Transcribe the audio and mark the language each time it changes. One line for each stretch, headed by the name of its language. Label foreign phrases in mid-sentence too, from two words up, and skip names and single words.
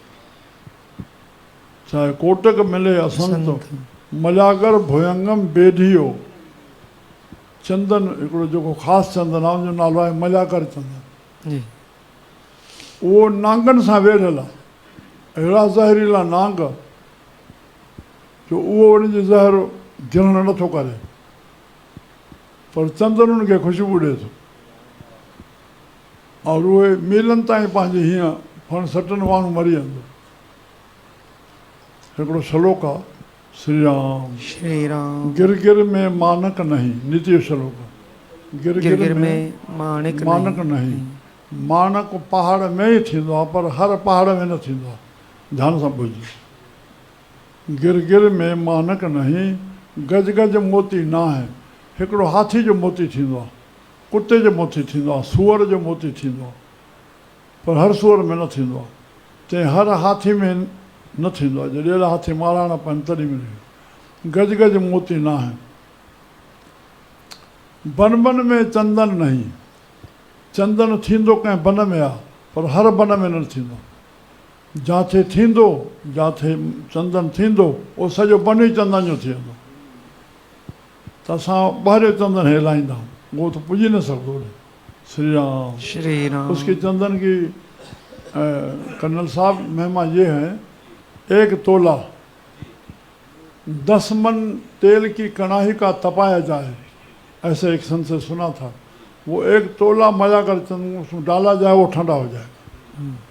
Hindi: चाहे कोटक मिले या संत मलागर भुयंगम बेढियो
Sindhi: चंदन हिकिड़ो जेको ख़ासि चंदन आहे उनजो नालो आहे मलाकर चंदन उहो नांगनि सां वेढ़ियल आहे अहिड़ा ज़हरीला नांग जो उहो उनजी ज़हर गिरण नथो करे पर चंदन उनखे ख़ुशबू ॾिए थो और उहे मीलनि ताईं पंहिंजी हीअं फण सटनि माण्हू मरी वेंदो हिकिड़ो श्लोक आहे श्री राम श्री राम
Hindi: गिर गिर में मानक नहीं नीति श्लोक गिर गिर में माणिक मानक नहीं
Sindhi: मानक पहाड़ में ई थींदो आहे पर हर पहाड़ में न थींदो आहे ध्यान सां ॿुध
Hindi: गिर गिर में मानक नहीं
Sindhi: गज गज मोती न आहे हिकिड़ो हाथी जो मोती थींदो आहे कुते जो मोती थींदो आहे सूअर जो मोती थींदो आहे पर हर सूअर में न थींदो आहे ते हर हाथी में न थींदो आहे जॾहिं अहिड़ा हाथी माराइणा पवनि तॾहिं मिले गज गज मोती न आहे
Hindi: बन बन में चंदन नहीं
Sindhi: चंदन थींदो कंहिं बन में आहे पर हर बन में न थींदो जिथे थींदो जिथे चंदन थींदो उहो सॼो बन ई चंदन जो थी वेंदो त असां ॿाहिरियों चंदन हिलाईंदा आहियूं उहो त पुॼी न सघंदो श्री राम श्री राम
Hindi: उसकी चंदन की कर्नल साहब महिमा ये है 1 तोला 10 मन तेल की कड़ाही का तपाया जाए ऐसे एक संत से सुना था वो 1 तोला मजा कर चंदन उसमें डाला जाए वो ठंडा हो जाएगा